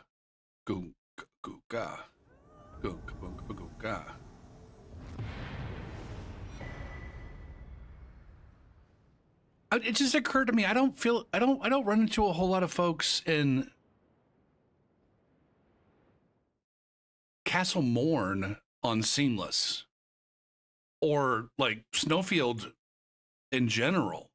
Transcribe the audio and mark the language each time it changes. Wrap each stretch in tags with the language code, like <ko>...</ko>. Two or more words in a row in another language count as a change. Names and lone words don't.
<en>Go, go, go, ga. Go, go, go, go, go, ga. It just occurred to me, I don't run into a whole lot of folks in Castle Morn on Seamless or like Snowfield in general.</en>